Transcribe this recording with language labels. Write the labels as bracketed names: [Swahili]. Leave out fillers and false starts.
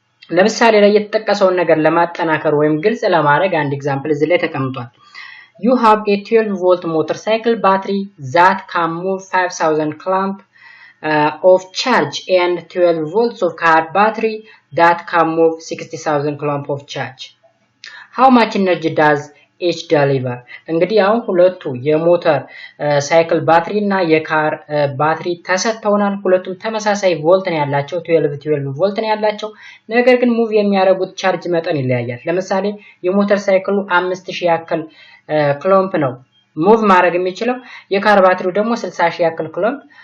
[Amharic] ለምሳሌ ላይ የተጠቀሰውን ነገር ለማጠናከር ወይም ግልጽ ለማድረግ አንድ ኤግዛምፕል እዚህ ላይ ተቀምጧል [English] You have a 12 volt motorcycle battery that can move 5000 clamp of charge and 12 volts of car battery that can move 60000 clamp of charge. How much energy does each deliver? [Amharic] እንግዲህ አሁን ሁለቱ የሞተር ሳይክል ባትሪ እና የካር ባትሪ ተሰጥተውናል ሁለቱም ተመሳሳይ ቮልት ነው ያላቸው 12 ቮልት ነው ያላቸው ነገር ግን ሙቭ የሚያደርጉት ቻርጅ መጠን ይለያያል ለምሳሌ የሞተር ሳይክሉ 5000 ያክል ክሎምፕ ነው ሙቭ ማድረግ የሚችለው የካር ባትሪው ደግሞ 60000 ያክል ክሎምፕ